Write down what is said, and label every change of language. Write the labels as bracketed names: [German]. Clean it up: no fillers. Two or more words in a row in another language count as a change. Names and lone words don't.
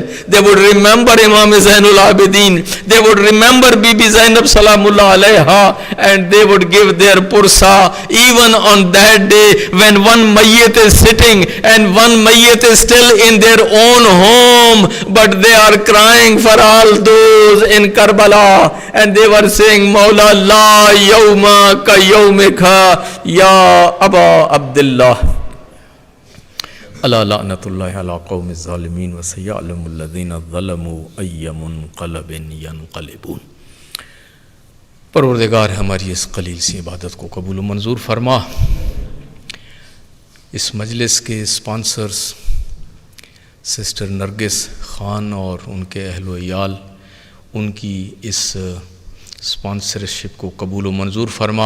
[English] They would remember Imam Zainul Abidin. They would remember Bibi Zainab [Arabic] سلام الله عليها, [English] and they would give their pursa even on that day when one mayyat is sitting and one mayyat is still in their own home, but they are crying for all those in Karbala, and they were saying, [Arabic] مولى لا يوم كيومك يا أبا عبد الله. ألا لعنة الله على القوم الظالمين وسيعلم الذين ظلموا أي منقلب ينقلبون. [Urdu] پروردگار ہماری اس قلیل سی عبادت کو قبول و منظور فرما. اس مجلس کے اسپانسرز سسٹر نرگس خان اور ان کے اہل و عیال، ان کی اس اسپانسرشپ کو قبول و منظور فرما.